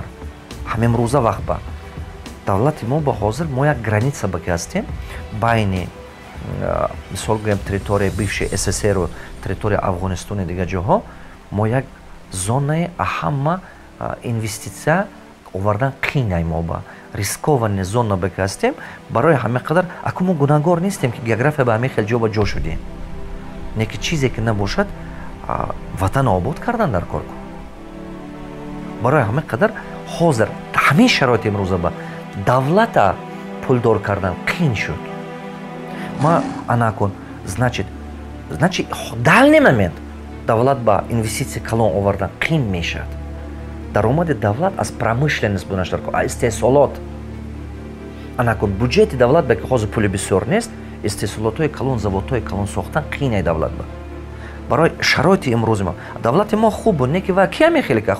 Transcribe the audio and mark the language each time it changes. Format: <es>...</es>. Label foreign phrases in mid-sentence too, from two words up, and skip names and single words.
<tg>Ҳамин рӯза вақт ба давлати мо ба ҳозир мо як граница ба ки ҳастем байни мисол гӯем территорияи бивши СССР, территорияи Афғонистони дига ҷоҳо, мо як зонаи аҳама инвеститсия овардан қинай мо ба рискованни зона ба ки ҳастем, барои ҳамин қадар аку мо гунаҳгор нестем ки география ба ҳамин хел ҷо ба ҷо шудем. Неки чизе ки набошад ватан обод кардан дар кор кун. Барои ҳамин қадар ҳозир ҳамин шароити имрӯза ба давлата пулдор кардан қин шуд. Ма ана кун,</tg> <ru>значит данный момент</ru> <tg>давлат ба инвеститсия калон овардан қин мешад. Даромади давлат аз промышленность бунаш дар кор, аз истеҳсолот. Ана кун, бюджети давлат ба ки ҳозир пули бисёр нест, истеҳсолотҳои калон, заводҳои калон сохтан қинай давлат ба. Барои шароити имрӯзи мо давлати мо хуб буд, не ки ва кия мехелӣ кард?</tg>